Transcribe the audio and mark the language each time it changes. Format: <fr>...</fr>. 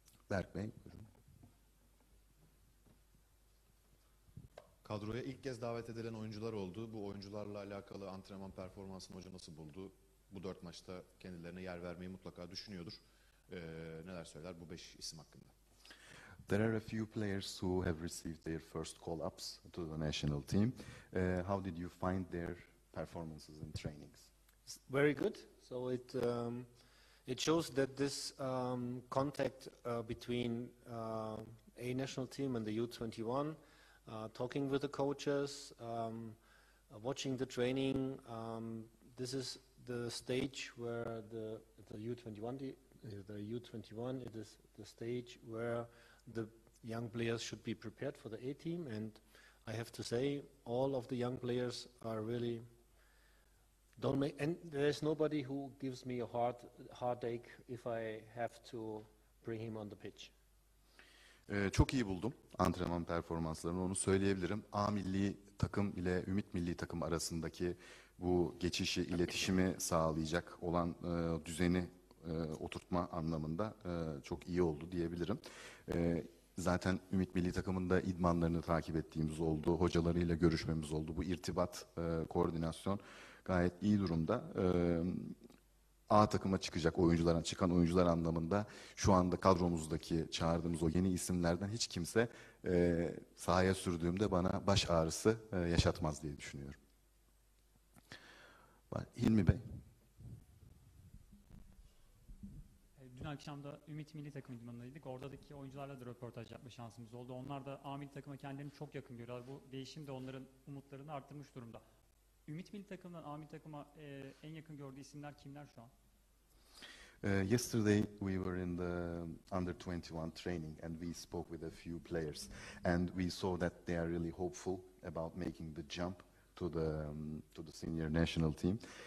<tr>Berk Bey, buyurun. Kadroya ilk kez davet edilen oyuncular oldu. Bu oyuncularla alakalı antrenman performansını hoca nasıl buldu? Bu 4 maçta kendilerine yer vermeyi mutlaka düşünüyordur. Neler söyler bu 5 isim hakkında?</tr> <en>There are a few players who have received their first call-ups to the national team. How did you find their performances in trainings? Very good. So it shows that this contact between a national team and the U21, talking with the coaches, watching the training, this is the stage where the U21, it is the stage where the young players should be prepared for the A team, and I have to say all of the young players are really and there's nobody who gives me a heartache if I have to bring him on the pitch.</en> <tr>Çok iyi buldum antrenman performanslarını, onu söyleyebilirim. A milli takım ile Ümit milli takım arasındaki bu geçişi, iletişimi sağlayacak olan düzeni oturtma anlamında çok iyi oldu diyebilirim. Zaten Ümit milli takımında idmanlarını takip ettiğimiz oldu, hocalarıyla görüşmemiz oldu. Bu irtibat, koordinasyon gayet iyi durumda. A takıma çıkan oyuncular anlamında şu anda kadromuzdaki çağırdığımız o yeni isimlerden hiç kimse sahaya sürdüğümde bana baş ağrısı yaşatmaz diye düşünüyorum. Hilmi Bey. Dün akşam da Ümit milli takım idmanındaydık. Oradaki oyuncularla da röportaj yapma şansımız oldu. Onlar da A milli takıma kendilerini çok yakın görüyorlar. Bu değişim de onların umutlarını arttırmış durumda. Ümit milli takımdan A milli takıma en yakın gördüğü isimler kimler şu an?</tr> <en>Yesterday we were in the under-21 training and we spoke with a few players and we saw that they are really hopeful about making the jump to the senior national team.</en>